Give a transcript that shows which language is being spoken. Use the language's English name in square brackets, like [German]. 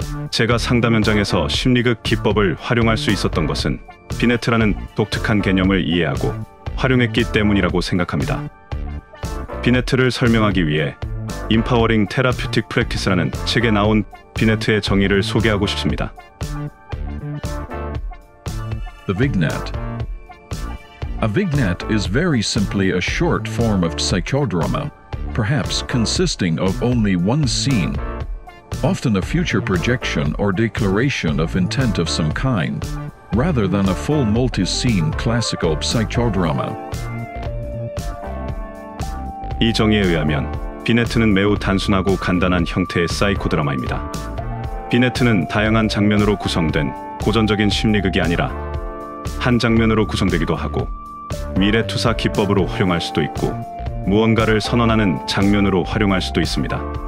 [Korean] 제가 상담 현장에서 심리극 기법을 활용할 수 있었던 것은 비네트라는 독특한 개념을 이해하고 활용했기 때문이라고 생각합니다. 비네트를 설명하기 위해 Empowering Therapeutic Practice라는 책에 나온 비네트의 정의를 소개하고 싶습니다. [English] The vignette. A vignette is very simply a short form of psychodrama, perhaps consisting of only one scene, often a future projection or declaration of intent of some kind, rather than a full multi-scene classical psychodrama. [Korean] 이 정의에 의하면 비네트는 매우 단순하고 간단한 형태의 사이코드라마입니다. 비네트는 다양한 장면으로 구성된 고전적인 심리극이 아니라 한 장면으로 구성되기도 하고 미래투사 기법으로 활용할 수도 있고 무언가를 선언하는 장면으로 활용할 수도 있습니다.